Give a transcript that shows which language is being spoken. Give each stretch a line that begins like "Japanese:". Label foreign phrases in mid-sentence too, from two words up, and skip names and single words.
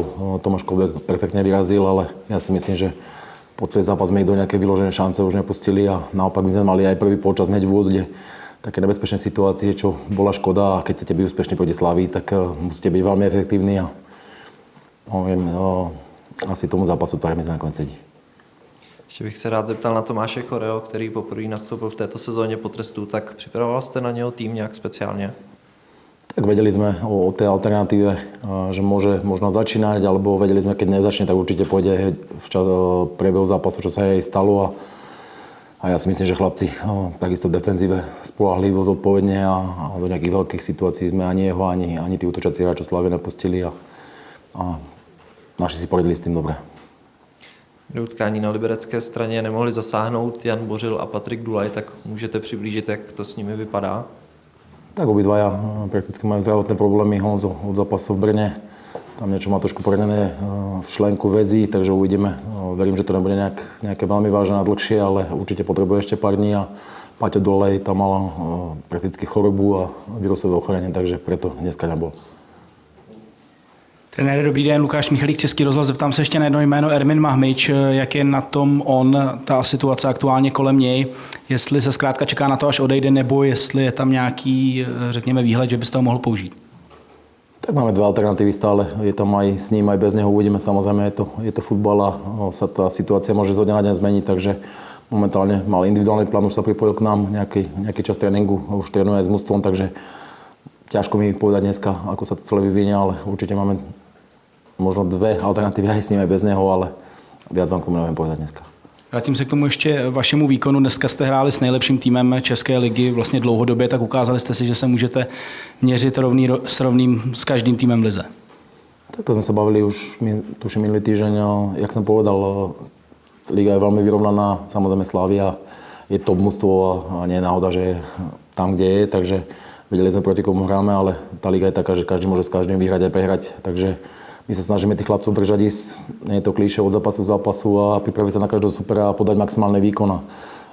Slovak: Tomáš Kolbek perfektne vyrazil, ale ja si myslím, že po celý zápas sme ich do nejaké vyložené šance už nepustili a naopak my sme mali aj prvý polčas hneď v úvode také nebezpečné situácie, čo bola škoda a keď chcete byť úspešní proti Slavii, tak musíte byť veľmi efektívni a asi tomu zápasu tá remíza nakoniec sedí.
Czech: Ještě bych se rád zeptal na Tomáše Koreo, který poprvé nastoupil v této sezóně po trestu, tak připravoval jste na něho tým nějak speciálně?
Slovak: Tak vedeli sme o tej alternatíve, že môže možno začínať, alebo vedeli sme, keď nezačne, tak určite pôjde v priebehu zápasu, čo sa jej stalo. A ja si myslím, že chlapci takisto v defenzíve spoľahlivo, zodpovedne a do nejakých veľkých situácií sme ani jeho, ani tí útočací hráči Slavie nepustili a naši si poradili s tým dobre.
Czech: Do utkání na liberecké straně nemohli zasáhnout Jan Bořil a Patrik Dulaj, tak můžete přiblížit, jak to s nimi vypadá?
Slovak: Tak obidvaja prakticky majú zdravotné problémy. Honzo od zápasu v Brne, tam niečo má trošku poranené v šlenku väzí, takže uvidíme. Verím, že to nebude nejaké veľmi vážne a dlhšie, ale určite potrebuje ešte pár dní a Paťo Dolej tam mal prakticky chorobu a vírusové ochorenie, takže preto dneska nebol.
Czech: Trenér, dobrý den, Lukáš Michalík, Český rozhlas. Zeptám se ještě na jedno jméno, Ermin Mahmič. Jak je na tom ta situace aktuálně kolem něj? Jestli se zkrátka čeká na to, až odejde, nebo jestli je tam nějaký, řekněme, výhled, že by z toho mohl použít?
Slovak: Tak máme dve alternatívy stále. Je tam aj s ním, aj bez neho. Uvidíme, samozrejme, je to futbal a sa tá situácia môže zo dňa na deň zmeniť, takže momentálne mal individuálny plán, už sa pripojil k nám, nejaký čas tréningu, už trénuje s mužstvom, takže ťažko mi povedať dneska, ako sa to celé vyvinie, ale určite máme možno dve alternatívy aj s ním, aj bez neho, ale viac vám k tomu neviem povedať dneska.
Czech: Vrátím se k tomu ještě vašemu výkonu. Dneska jste hráli s nejlepším týmem České ligy vlastně dlouhodobě, tak ukázali jste si, že se můžete měřit rovným s každým týmem v lize.
Slovak: Tak to sme sa bavili už, tuším, minulý týždeň. Jak som povedal, liga je veľmi vyrovnaná, samozrejme Slavia je top mužstvo a nie je náhoda, že je tam, kde je, takže vedeli sme proti komu hráme, ale tá liga je taká, že každý môže s každým vyhrať aj prehrať, takže my sa snažíme tých chlapcov držať ísť, nie je to klíše od zápasu k zápasu a pripraviť sa na každého supera a podať maximálny výkon.